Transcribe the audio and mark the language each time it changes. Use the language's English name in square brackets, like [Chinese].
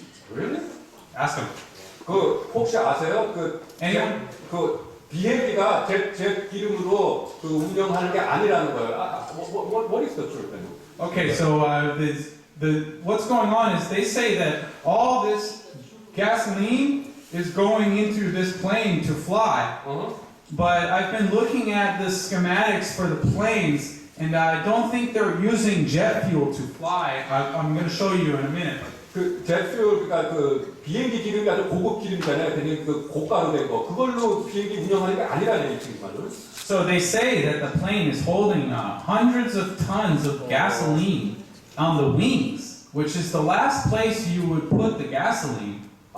[English] Really? Ask them. [Korean] 그 혹시 아세요? [English] Anyone? [Korean] 그 비행기가 jet 기름으로 그 운영하는 게 아니라는 거예요. [English] What is the truth? Okay, so what's going on is they say that all this gasoline is going into this plane to fly. But I've been looking at the schematics for the planes, and I don't think they're using jet fuel to fly. I'm going to show you in a minute. [Korean] 그 jetfuel, 그러니까 그 비행기 기름이 아주 고급 기름이잖아요. 되게 그 고가로 된 거. 그걸로 비행기 운영하는 게 아니라는 얘기지만은. [English] So they say that the plane is holding hundreds of tons of gasoline on the wings, which is the last place you would put the gasoline.